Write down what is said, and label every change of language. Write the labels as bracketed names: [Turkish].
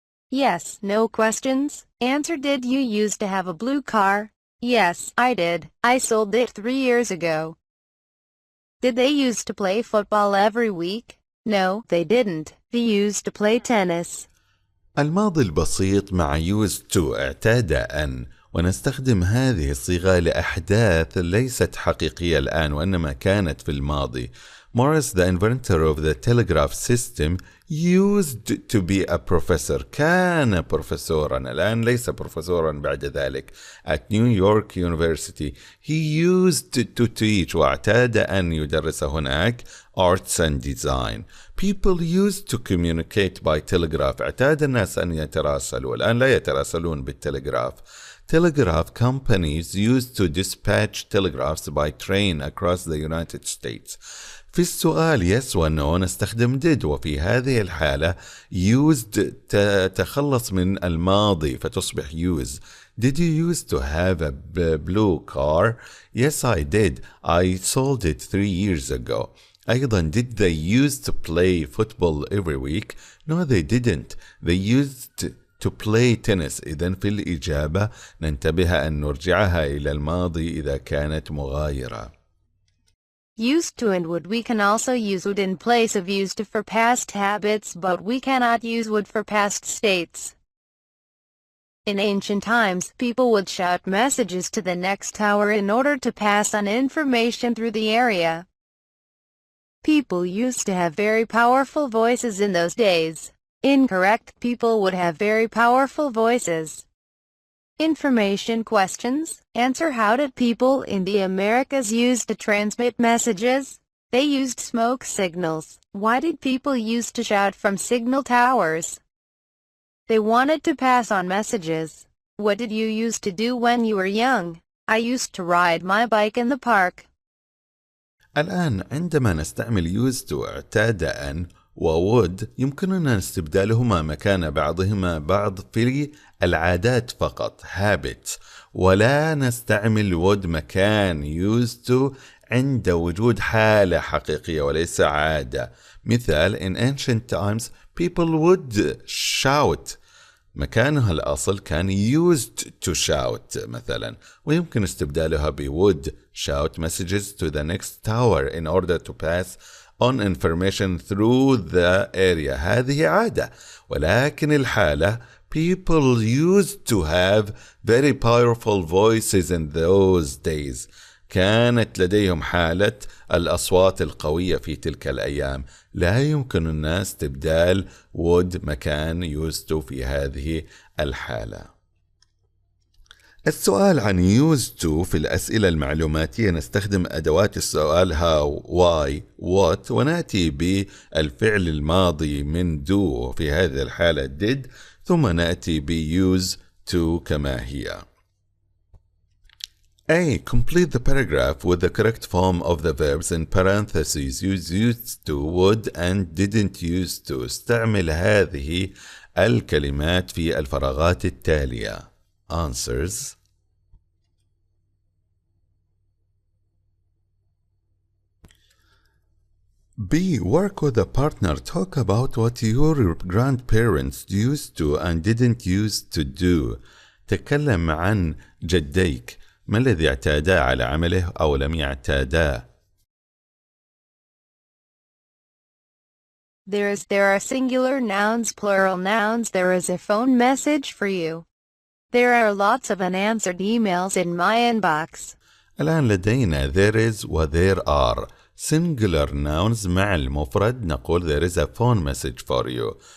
[English] Yes, no questions. Answer. Did you used to have a blue car? Yes, I did. I sold it 3 years ago. Did they used to play football every week? No, they didn't. They used to play tennis. [Arabic] الماضي البسيط مع used to اعتاد أن، ونستخدم هذه الصيغة لأحداث ليست حقيقية الآن وإنما كانت في الماضي. [English] Morris, the inventor of the telegraph system, used to be a professor. [Arabic] كان بروفيسورا، الآن ليس بروفيسورا بعد ذلك. [English] At New York University. He used to teach، [Arabic] واعتاد أن يدرس هناك [English] arts and design. People used to communicate by telegraph. [Arabic] اعتاد الناس أن يتراسلوا، الآن لا يتراسلون بالتلغراف. [English] Telegraph companies used to dispatch telegraphs by train across the United States. [Arabic] في السؤال yes و no نستخدم did، وفي هذه الحالة used تتخلص من الماضي فتصبح use. [English] Did you used to have a blue car? Yes, I did. I sold it 3 years ago. أيضا did they used to play football every week? No, they didn't. They used to play tennis. [Arabic] إذن في الإجابة ننتبه أن نرجعها إلى الماضي إذا كانت مغايرة. [English] Used to and would. We can also use would in place of used to for past habits, but we cannot use would for past states. In ancient times, people would shout messages to the next tower in order to pass on information through the area. People used to have very powerful voices in those days. Incorrect. People would have very powerful voices. Information questions. Answer. How did people in the Americas use to transmit messages? They used smoke signals. Why did people use to shout from signal towers? They wanted to pass on messages. What did you used to do when you were young? I used to ride my bike in the park. [Arabic] الآن عندما نستعمل used to اعتاد أن وwould يمكننا استبدالهما مكان بعضهما بعض في العادات فقط habits، ولا نستعمل would مكان used to عند وجود حالة حقيقية وليس عادة. [English] مثال in ancient times people would shout، [Arabic] مكانها الأصل كان [English] used to shout مثلا، [Arabic] ويمكن استبدالها ب [English] would shout messages to the next tower in order to pass on information through the area. [Arabic] هذه عادة، ولكن الحالة [English] people used to have very powerful voices in those days. [Arabic] كانت لديهم حالة الأصوات القوية في تلك الأيام. لا يمكن الناس استبدال would مكان used to في هذه الحالة. السؤال عن used to في الأسئلة المعلوماتية نستخدم أدوات السؤال [English] how, why, what، [Arabic] ونأتي بالفعل الماضي من do في هذه الحالة did، ثم نأتي ب use to كما هي. [English] A. Complete the paragraph with the correct form of the verbs in parentheses. Use used to, would and didn't used to. [Arabic] استعمل هذه الكلمات في الفراغات التالية. [English] Answers. B. Work with a partner. Talk about what your grandparents used to and didn't used to do. [Arabic] تكلم عن جديك. ما الذي اعتادا على عمله أو لم يعتادا؟ [English] There are singular nouns, plural nouns. There is a phone message for you. There are lots of unanswered emails in my inbox. [Arabic] الآن لدينا [English] there is و there are. Singular nouns [Arabic] مع المفرد نقول [English] there is a phone message for you.